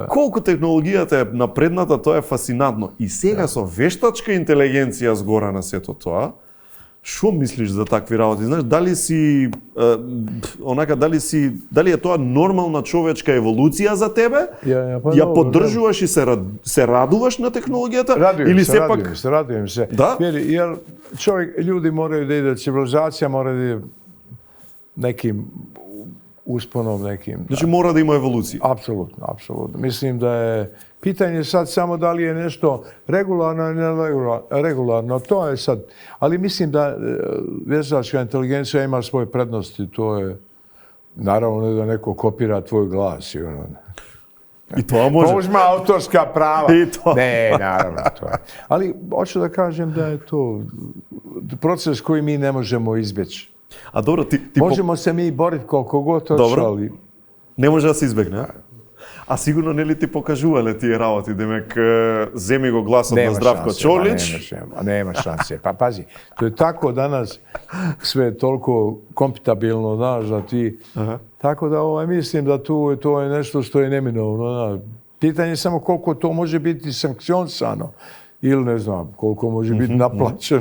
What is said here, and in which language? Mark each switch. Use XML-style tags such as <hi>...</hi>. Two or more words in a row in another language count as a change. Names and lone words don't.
<mk>Колку технологијата е напредната, тоа е фасинантно. И сега со вештачка интелигенција згора на сето тоа, што мислиш за такви работи? Знаеш, дали си дали е тоа нормална човечка еволуција за тебе? Ја поддржуваш и се радуваш на технологијата?</mk> <sr>Radujem se. Da? Jer ljudi moraju da ide, civilizacija mora da ide nekim usponom nekim. Znači mora da ima evolucija. Apsolutno, apsolutno. Mislim da je pitanje sad samo da li je nešto regularno ili neregularno. To je sad. Ali mislim da vještačka inteligencija ima svoje prednosti. To je naravno ne da neko kopira tvoj glas. I to može. Pa uzma autorska prava. I to. Ne, naravno. To je. Ali hoću da kažem da je to proces koji mi ne možemo izbjeći. A dobro, ti možemo se mi boriti koliko god hoće, ali</sr> <mk>не може да се избегне. А сигурно нели ти покажувале тие работи, демек земи го гласот на Здравко Чолич.</mk> <sr>Nema šanse. Pa pazi, to je tako danas sve toliko kompatibilno, znaš, da ti... Tako da mislim da to je nešto što je neminovno. Pitanje je samo koliko to može biti sankcionisano. Ili ne znam, koliko može biti naplaćeno.</sr>